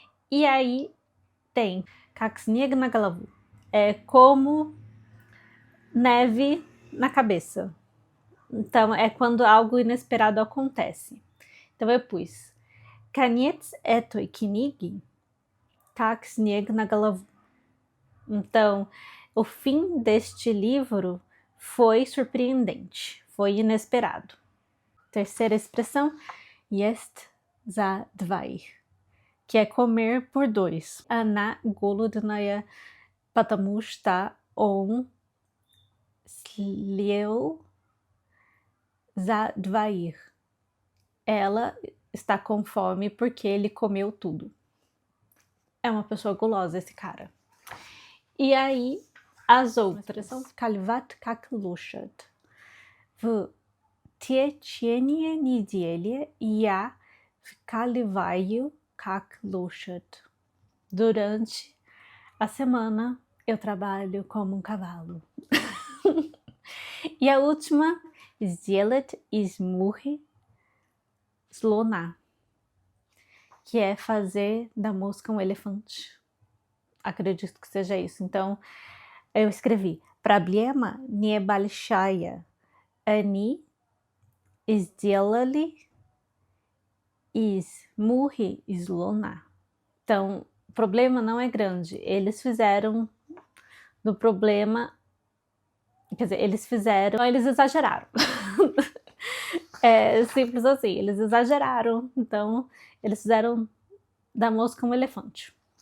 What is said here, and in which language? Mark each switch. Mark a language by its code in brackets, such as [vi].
[pt] E aí tem [ru] как снег на голову. [pt] É como neve na cabeça. Então, é quando algo inesperado acontece. Então, eu pus [ru] Конец этой книги как снег на голову. [pt] Então, o fim deste livro foi surpreendente, foi inesperado. Terceira expressão, [ru] есть за двоих, [pt] que é comer por dois. [ru] Она голодная, потому что он съел за двоих. [pt] Ela está com fome porque ele comeu tudo. É uma pessoa gulosa esse cara. E aí, as outras são [ru] Кальват как лошадь. В течение недели я вкаливаю как лошадь. [pt] Durante a semana, eu trabalho como um cavalo. E a última, [ru] сделать из мухи слона, [pt] que é fazer da mosca um elefante. Acredito que seja isso. Então, eu escrevi [ru] Проблема небольшая. Они сделали из мухи слона. [pt] Então, o problema não é grande. Eles fizeram do problema... Quer dizer, eles exageraram. É simples assim, eles exageraram. Então, eles fizeram da mosca um elefante.